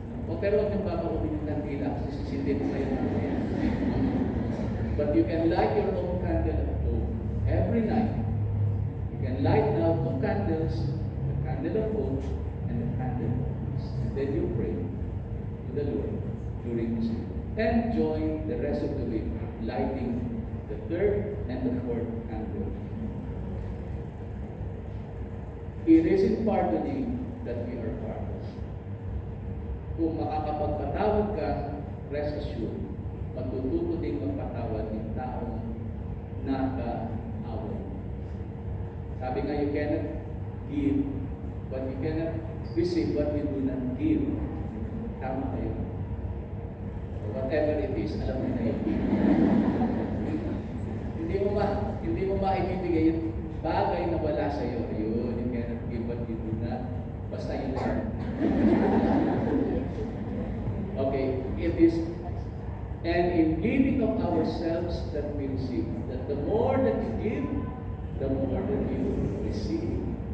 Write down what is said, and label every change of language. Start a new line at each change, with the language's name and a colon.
Filipino: O pero huwag nang papauwi ng kandila kasi sisindin mo kayo ng yan.
English: But you can light your own candle at home every night. You can light now 2 candles, the candle of hope and the candle of peace. And then you pray to the Lord during this week. And join the rest of the week, lighting the 3rd and the 4th candle. It is in pardoning that we are pardoned.
Filipino: Kung makakapagpatawad ka,
English: rest assured,
Filipino: matututo din magpatawad ng taong naka-away. Sabi nga,
English: you cannot give, but you cannot receive what you do not give.
Filipino: Tama kayo.
English: So whatever it is,
Filipino: alam mo na yun. Hindi mo maibibigay yung bagay na wala sa iyo.
English: Ayun, you cannot give what you do not.
Filipino: Basta yun lang.
English: Okay, it is, and in giving of ourselves that we receive, that the more that you give, the more that you receive.